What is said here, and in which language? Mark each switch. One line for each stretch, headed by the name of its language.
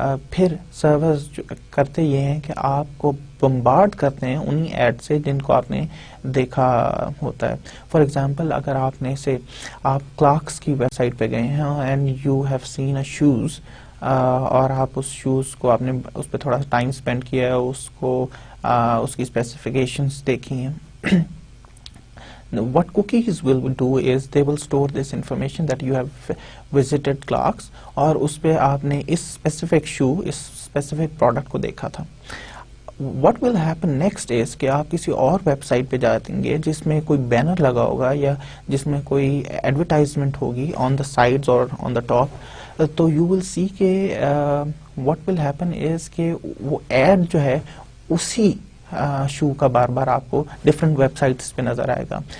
Urdu: پھر سرورز کرتے یہ ہیں کہ آپ کو بمبارڈ کرتے ہیں انہی ایڈ سے جن کو آپ نے دیکھا ہوتا ہے. فار ایگزامپل اگر آپ نے آپ کلاکس کی ویب سائٹ پہ گئے ہیں
English: and you have seen a shoes
Urdu: اور آپ اس شوز کو آپ نے اس پہ تھوڑا سا ٹائم اسپینڈ کیا ہے, اس کی اسپیسیفکیشنز دیکھی ہیں.
English: What cookies will do is they will store this information that you have visited Clarks
Urdu: اور اس پہ آپ نے اس اسپیسیفک شو اس اسپیسیفک پروڈکٹ کو دیکھا تھا.
English: What will happen next is
Urdu: کہ آپ کسی اور ویب سائٹ پہ جائیں گے جس میں کوئی بینر لگا ہوگا یا جس میں کوئی ایڈورٹائزمنٹ ہوگی آن دا سائڈز اور آن دا ٹاپ, تو
English: you will see
Urdu: کہ
English: what will happen is
Urdu: کہ وہ ایڈ جو ہے اسی شو کا بار بار آپ کو ڈفرینٹ ویب سائٹس پہ نظر آئے گا.